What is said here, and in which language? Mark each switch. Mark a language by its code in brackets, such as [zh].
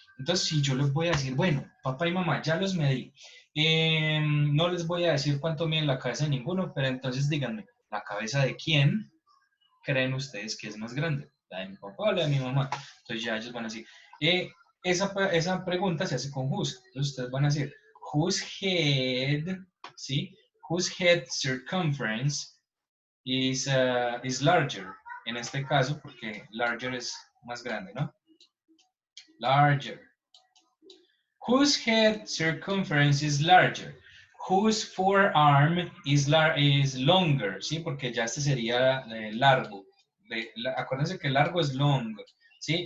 [es] Entonces, si yo les voy a decir, bueno, papá y mamá, ya los medí. No les voy a decir cuánto mide la cabeza de ninguno, pero entonces díganme, ¿La cabeza de quién creen ustedes que es más grande? ¿La de mi papá o la de mi mamá? Entonces ya ellos van a decir, esa pregunta se hace con whose. Entonces ustedes van a decir, [en] whose head, [es] ¿sí? [en] Whose head circumference is larger. [es] En este caso, porque larger es más grande, ¿no? [en] Larger. Whose head circumference is larger? Whose forearm is longer, ¿sí? [es] Porque ya este sería largo. Acuérdense que largo es long, ¿sí?